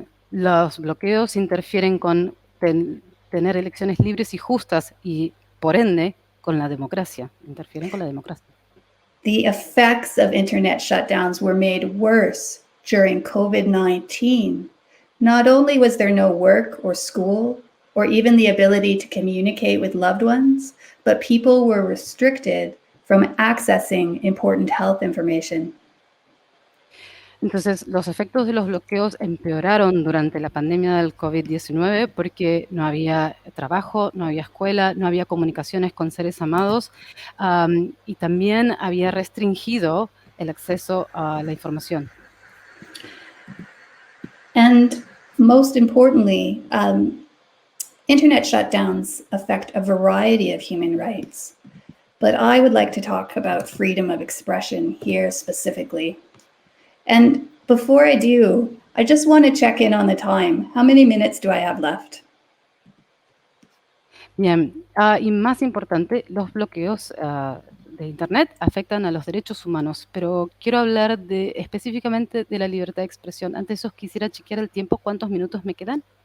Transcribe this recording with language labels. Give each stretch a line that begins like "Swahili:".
Spanish: Los bloqueos interfieren con tener elecciones libres y justas y, por ende, con la democracia. Interfieren con la democracia.
English: The effects of internet shutdowns were made worse during COVID-19. Not only was there no work or school, or even the ability to communicate with loved ones, but people were restricted from accessing important health information.
Spanish: Entonces, los efectos de los bloqueos empeoraron durante la pandemia del COVID-19 porque no había trabajo, no había escuela, no había comunicaciones con seres amados y también había restringido el acceso a la información.
English: And most importantly, Internet shutdowns affect a variety of human rights, but I would like to talk about freedom of expression here specifically. And before I do, I just want to check in on the time. How many minutes do I have left?
Spanish: Bien, y más importante, los bloqueos de Internet afectan a los derechos humanos, pero quiero hablar específicamente de la libertad de expresión. Antes de eso, quisiera chequear el tiempo, ¿cuántos minutos me quedan?